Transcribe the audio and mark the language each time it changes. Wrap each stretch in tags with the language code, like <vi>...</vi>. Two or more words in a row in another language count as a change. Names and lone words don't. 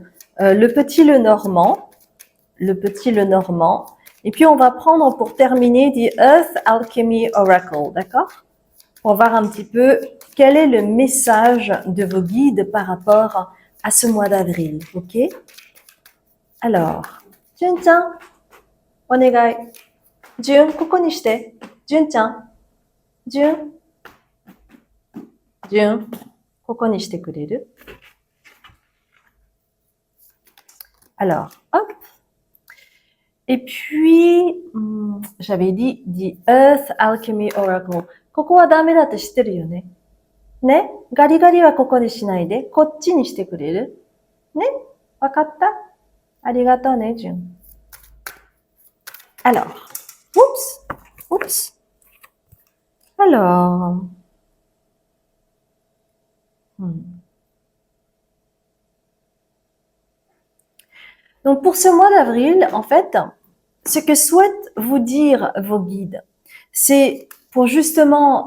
<fr>Le petit Lenormand. Le petit Lenormand. Et puis, on va prendre pour terminer The Earth Alchemy Oracle, d'accord? Pour voir un petit peu quel est le message de vos guides par rapport à ce mois d'avril, ok? Alors,</fr> <ja>Jun-chan, onegai. ジュン、ここにして。ジュンちゃん。ジュン、ここにしてくれる?</ja> <fr>Alors, hop. Et puis, j'avais dit The Earth Alchemy Oracle.</fr> <ja>ここはダメだって知ってるよね。ね、ガリガリはここにしないで、こっちにしてくれる？ね、わかった？ありがとうね、ジュン。</ja> <fr>Alors, oups. Alors, donc pour ce mois d'avril, en fait, ce que souhaitent vous dire vos guides, c'est pour justement</fr>